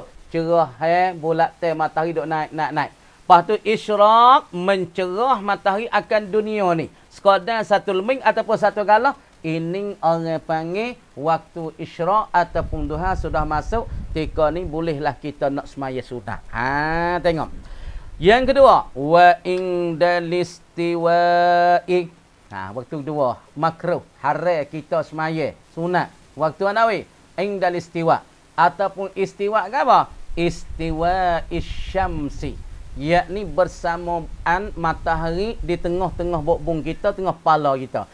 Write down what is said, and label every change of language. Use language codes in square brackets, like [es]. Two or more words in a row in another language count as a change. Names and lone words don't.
[ms] Cerah bulat teh matahari duk naik. Lepas tu isyraq mencerah matahari akan dunia ni. Sekadar satu leming ataupun satu galah, ini orang panggil waktu isyraq ataupun duha sudah masuk. Ketika ni bolehlah kita nak semaya sunat. Tengok. Yang kedua, [ar] وعند الاستواء. [ms] Waktu kedua, makruh, haram kita semaya sunat. Waktu mana weh? [ar] عند الاستواء. [ms] Ataupun istiwa ke apa? [ar] استواء الشمس. [ms] Yakni bersamaan matahari di tengah-tengah bokbung kita, tengah kepala kita.